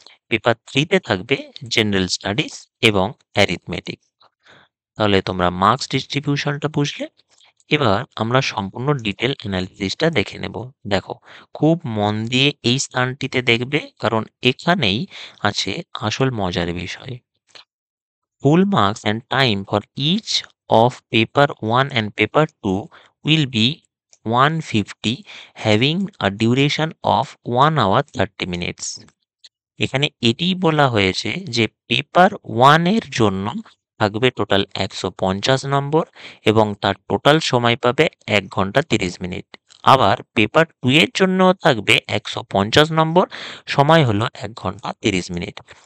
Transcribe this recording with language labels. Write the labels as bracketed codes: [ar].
[bn] Paper 3-তে থাকবে general studies এবং arithmetic. তাহলে তোমরা মার্কস ডিস্ট্রিবিউশনটা বুঝলে। এবার আমরা সম্পূর্ণ ডিটেল অ্যানালিসিসটা দেখে নেব। দেখো, খুব মন দিয়ে এই স্থানটিতে দেখবে, কারণ এখানেই আছে আসল মজার বিষয়। [en] Full marks and time for each of paper 1 and paper 2 will be 150, having a duration of 1 hour 30 minutes. [bn] এখানে এটিই বলা হয়েছে যে পেপার 1 এর জন্য থাকবে টোটাল 150 নম্বর এবং তার টোটাল সময় পাবে 1 ঘন্টা 30 মিনিট। আবার পেপার 2 এর জন্যও থাকবে 150 নম্বর, সময় হলো 1 ঘন্টা 30 মিনিট।